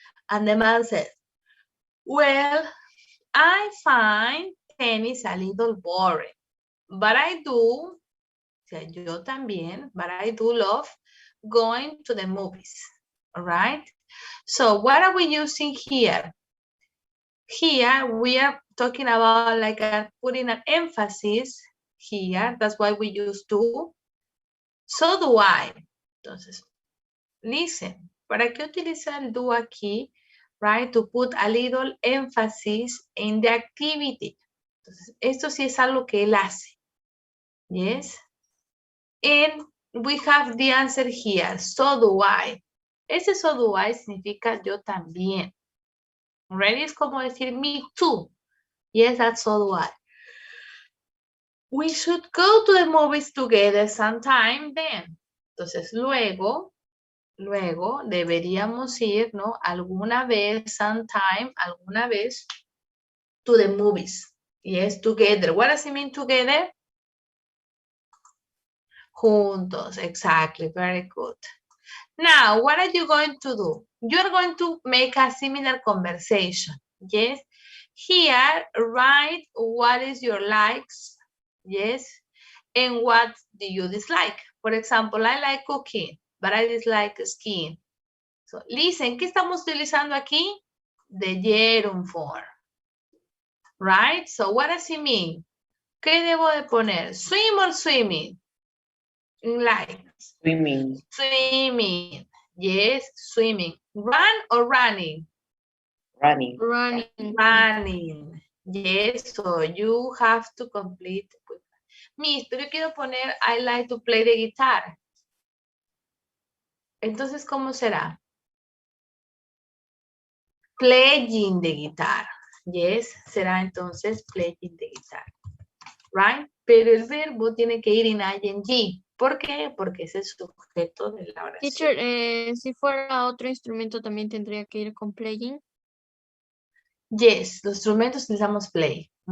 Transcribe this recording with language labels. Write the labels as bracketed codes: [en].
[en] And the man says, well, I find tennis a little boring, but I do, [es] o sea, yo también, [en] but I do love going to the movies, all right? So what are we using here? Here we are talking about like putting an emphasis here. That's why we use do. So do I. [es] Entonces, listen, ¿para qué utilizar el do aquí? [en] Right? To put a little emphasis in the activity. [es] Entonces, esto sí es algo que él hace. [en] Yes? And we have the answer here. So do I. [es] Ese [en] so do I [es] significa yo también. [en] Ready? [es] Es como decir [en] me too. Yes, that's so do I. We should go to the movies together sometime then. [es] Entonces, luego deberíamos ir, ¿no? Alguna vez, [en] sometime, alguna vez, to the movies. Yes, together. What does it mean together? Juntos, exactly, very good. Now, what are you going to do? You're going to make a similar conversation, yes? Here, write what is your likes, yes? And what do you dislike? For example, I like cooking, but I dislike skiing. [es] So, listen, ¿qué estamos utilizando aquí? [en] The gerund form, right? So, what does it mean? [es] ¿Qué debo de poner? [en] Swim or swimming? Like. Swimming. Swimming. Yes, swimming. Run or running? Running. Running. Running. Yes, so you have to complete. Miss, [es] pero yo quiero poner [en] I like to play the guitar. [es] Entonces, ¿cómo será? [en] Playing the guitar. Yes, [es] será entonces [en] playing the guitar. Right? [es] Pero el verbo tiene que ir en ing. ¿Por qué? Porque es el sujeto de la oración. Teacher, si fuera otro instrumento también tendría que ir con playing. Yes, los instrumentos utilizamos play.